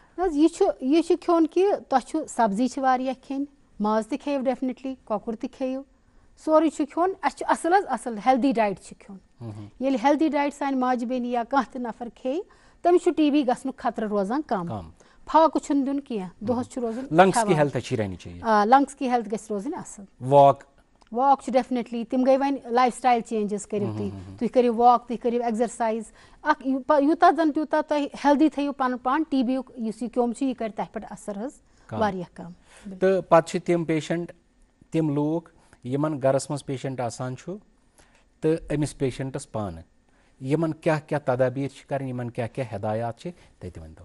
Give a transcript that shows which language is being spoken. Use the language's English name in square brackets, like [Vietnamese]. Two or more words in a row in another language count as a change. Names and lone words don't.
[Kashmiri] یہِ چھُ کھیوٚن کہِ تۄہہِ چھُ سبزی چھِ واریاہ کھیٚنۍ ماز تہِ کھیٚیِو ڈیفنِٹلی کۄکُر تہِ کھیٚیِو سورُے چھُ کھیوٚن اَسہِ چھُ اصل حظ اصل [English] healthy diet [Kashmiri] چھُ کھیوٚن ییٚلہِ [English] healthy diet [Kashmiri] سانہِ ماجہِ بیٚنہِ یا کانٛہہ تہِ نفر کھیٚیہِ تٔمِس چھُ TB گژھنُک خطرٕ روزان کم پھاکہٕ چھُنہٕ دیُن کینٛہہ دۄہس چھُ روزُن لنگس کی ہیلتھ گژھِ روزٕنۍ اصل واک چھُ ڈیفنِٹلی تِم گٔے وۄنۍ [English] life style changes [Kashmiri] کٔرِو تُہۍ کٔرِو واک تُہۍ کٔرِو ایٚگزرسایز اکھ یوٗتاہ زن تیوٗتاہ تۄہہِ ہیلدی تھٲیِو پنُن پان TB یُک یُس یہِ کیوٚم چھُ یہِ کرِ تتھ پٮ۪ٹھ اثر حظ واریاہ کم. تہٕ پتہٕ چھِ تِم پیشنٹ تِم لوٗکھ یِمن گرس منٛز پیشنٹ آسان چھُ تہٕ أمِس پیشنٹس پانہٕ یِمن کیٛاہ کیٛاہ تدابیٖر چھِ کرٕنۍ یِمن کیٛاہ کیٛاہ ہدایات چھِ تتہِ ؤنۍتو.